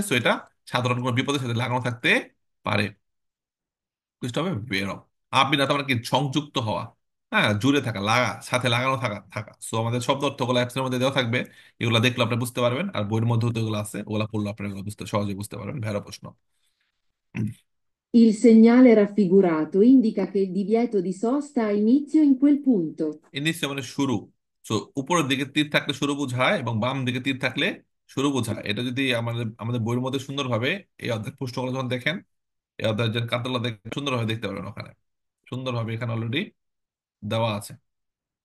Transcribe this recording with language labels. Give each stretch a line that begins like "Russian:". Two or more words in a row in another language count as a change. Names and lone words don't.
Bangla: সো এটা সাধারণ কোনো বিপদের সাথে লাগানো থাকতে পারে, বুঝতে হবে বেরো। আবিনাত মানে কি, সংযুক্ত হওয়া, হ্যাঁ, জুড়ে থাকা, লাগা, সাথে লাগানো থাকা থাকা। সো আমাদের শব্দ অর্থগুলো অ্যাপসের মধ্যে দেওয়া থাকবে, এগুলো দেখলে আপনি বুঝতে পারবেন, আর বইয়ের মধ্যে তো এগুলো আছে, ওগুলো পড়লে আপনি এগুলো বুঝতে সহজে বুঝতে পারবেন। ভেড়া প্রশ্ন।
Italian: Il segnale raffigurato indica che il divieto di sosta ha inizio in quel punto.
Bangla: ইনিশিয়া মানে শুরু। সো উপরের দিকে তীর থাকলে শুরু বোঝায় এবং বাম দিকে তীর থাকলে শুরু বোঝায়। এটা যদি আমাদের আমাদের বইয়ের মধ্যে সুন্দরভাবে এই অধ্যায় পুস্তকগুলো যখন দেখেন, এই অধ্যায়ের যে কাতলা দেখে সুন্দরভাবে দেখতে পারবেন, ওখানে সুন্দরভাবে এখানে অলরেডি দেওয়া আছে।